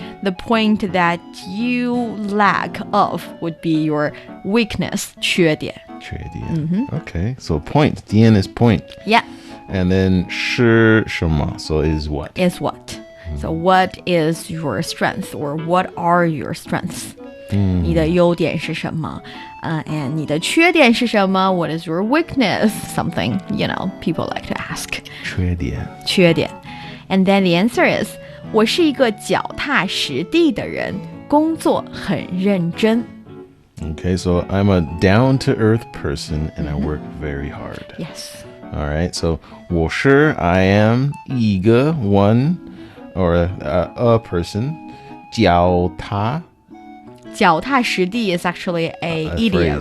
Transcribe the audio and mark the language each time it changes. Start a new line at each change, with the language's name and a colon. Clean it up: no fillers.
English: The point that you lack of would be your weakness.
Chinese: 缺点.
English: 缺点.Okay. So point. The end is point. Yeah. And then
Chinese: 是什么?
English: So is what? Is what? So what is your strength or what are your strengths?
Chinese: 你的优点是什么? And 你的缺点是什么?
English: What is your weakness? Something, people like to ask.
Chinese: 缺点.
English: And then the answer is,
Chinese: 我是一个脚踏实地的人，工作很认真。
English: Okay, so I'm a down-to-earth person and I work very hard. Yes. All right, so 我是 I am 一个 one or a person. 脚踏实地 is actually a idiom.